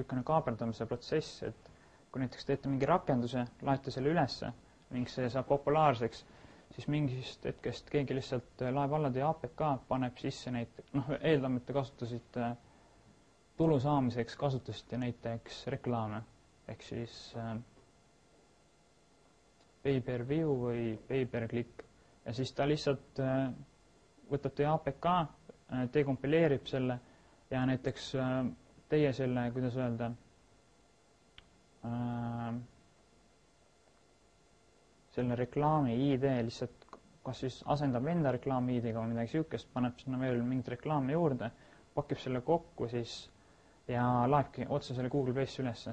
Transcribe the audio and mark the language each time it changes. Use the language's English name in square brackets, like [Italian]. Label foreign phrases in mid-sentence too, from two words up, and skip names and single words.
[Estonian] niisugune kaaberdamise protsess, et kui näiteks teete mingi rakenduse, laete selle ülesse ning see saab populaarseks, siis mingist hetkest keegi lihtsalt laeb alla teie APK, paneb sisse eeldame, et te kasutasite tulu saamiseks, kasutasite näiteks reklaame, ehk siis [English] pay per view [Estonian] või [English] pay per click. [Estonian] Ja siis ta lihtsalt võtab teie APK, dekompileerib selle ja näiteks teie selle, kuidas öelda, selle reklaami ID lihtsalt kas siis asendab enda reklaami ID-ga või midagi niisugust, paneb sinna veel mingit reklaami juurde, pakib selle kokku siis ja laebki otse selle Google Play'sse ülesse.